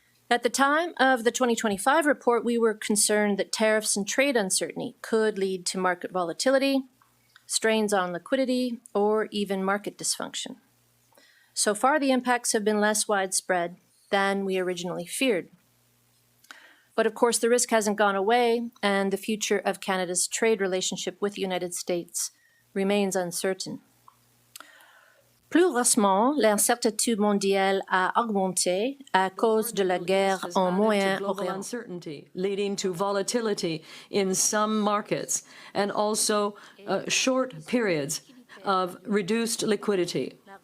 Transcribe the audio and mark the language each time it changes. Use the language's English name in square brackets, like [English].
[English] At the time of the 2025 report, we were concerned that tariffs and trade uncertainty could lead to market volatility, strains on liquidity, or even market dysfunction. So far, the impacts have been less widespread than we originally feared. But of course, the risk hasn't gone away, and the future of Canada's trade relationship with the United States remains uncertain. [French] Plus récemment, l'incertitude mondiale a augmenté à cause de la guerre en Moyen-Orient. [English] Uncertainty leading to volatility in some markets and also short periods of reduced liquidity.